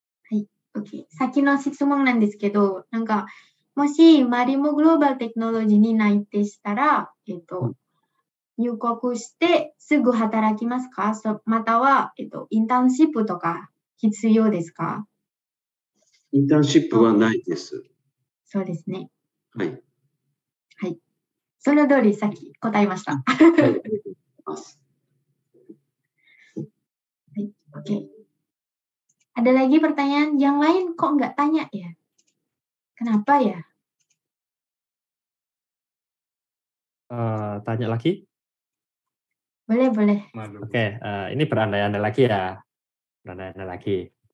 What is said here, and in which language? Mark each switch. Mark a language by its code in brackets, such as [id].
[ja] Hai, oke. Saki no shitsumon nan desu kedo, moshi Marimo Global Technology ni naite shitara, 入国してすぐ働きますか？または、インターンシップとか必要ですか？インターンシップはないです。そうですね。はい。はい。その通りさっき答えました。はい、ありがとうございます。はい、oke. [id] Ada lagi pertanyaan yang lain kok nggak tanya ya? Kenapa ya? Tanya lagi? Boleh, boleh. Oke, ini berandai-andai lagi ya. Berandai-andai lagi.